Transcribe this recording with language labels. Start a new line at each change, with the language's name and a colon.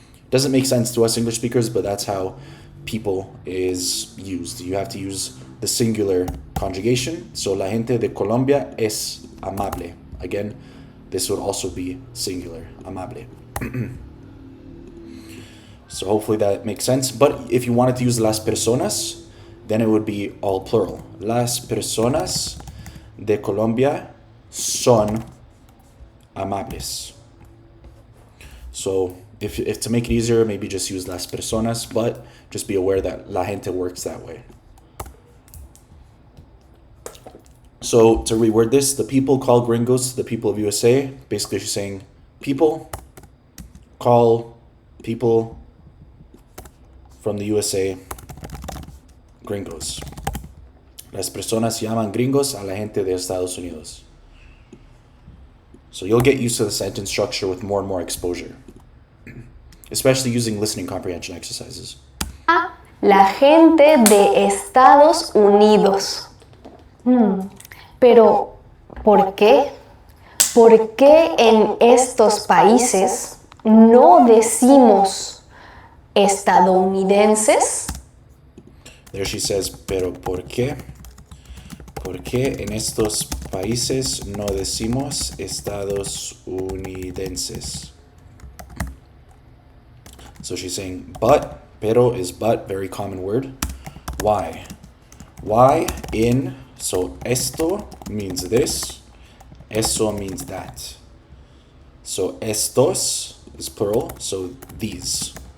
English: Doesn't make sense to us English speakers, but that's how people is used. You have to use the singular conjugation. So
Spanish: la gente de Colombia es amable.
English: Again, this would also be singular, amable. So hopefully that makes sense. But if you wanted to use las personas, then it would be all plural.
Spanish: Las personas de Colombia son amables.
English: So if to make it easier, maybe just use las personas, but just be aware that la gente works that way. So to reword this, the people call gringos the people of USA. Basically, she's saying people call people from the USA gringos.
Spanish: Las personas llaman gringos a la gente de Estados Unidos.
English: So you'll get used to the sentence structure with more and more exposure, especially using listening comprehension exercises.
Spanish: La gente de Estados Unidos. Pero, ¿por qué? ¿Por qué en estos países no decimos estadounidenses?
English: There she says,
Spanish: pero ¿por qué? ¿Por qué en estos países no decimos estadounidenses?
English: So she's saying, but, pero is but, very common word. Why? Why in, so esto means this, eso means that. So estos is plural, so these.